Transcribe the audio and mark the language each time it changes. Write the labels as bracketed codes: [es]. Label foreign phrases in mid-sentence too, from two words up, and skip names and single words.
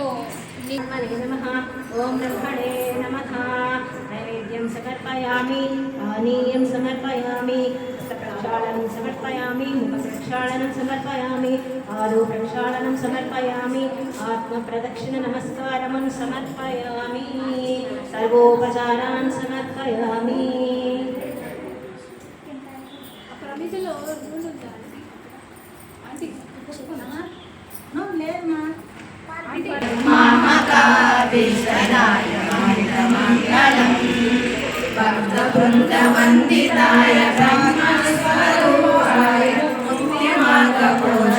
[sa] नमः ओम ब्रह्मणे नमः नैवेद्यं समर्पयामि पानीयं समर्पयामि प्रक्षालनं समर्पयामि मुखप्रक्षालनं समर्पयामि पादप्रक्षालनं समर्पयामि आत्मप्रदक्षिणनमस्कारं समर्पयामि सर्वोपचारान् समर्पयामि [te] ప్రమిదలో నూనె ఉందా ఆంటీ లేదమ్మా [sa] మహాకాళేశ్వరాయ మంగళం భక్తవృందవందితాయ బ్రహ్మస్వరూపాయ ముక్తిమార్గ